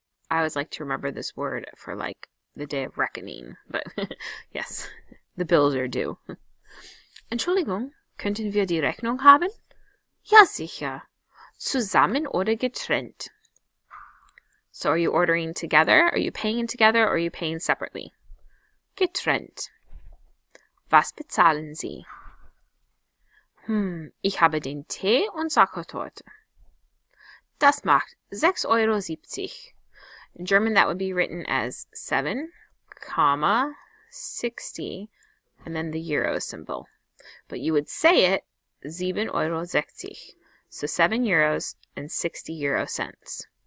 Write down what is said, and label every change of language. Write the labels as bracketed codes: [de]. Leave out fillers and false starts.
[en] I always like to remember this word for like the day of reckoning, but yes, the bills are due. [de] Entschuldigung, könnten wir die Rechnung haben? Ja, sicher. Zusammen oder getrennt? [en] So are you ordering together? Are you paying together or are you paying separately? [de] Getrennt. Was bezahlen Sie? Ich habe den Tee und Sachertorte. Das macht 6,70 €. [en] In German, that would be written as 7,60 and then the euro symbol. But you would say it 7,60 €. So 7 euros and 60 euro cents.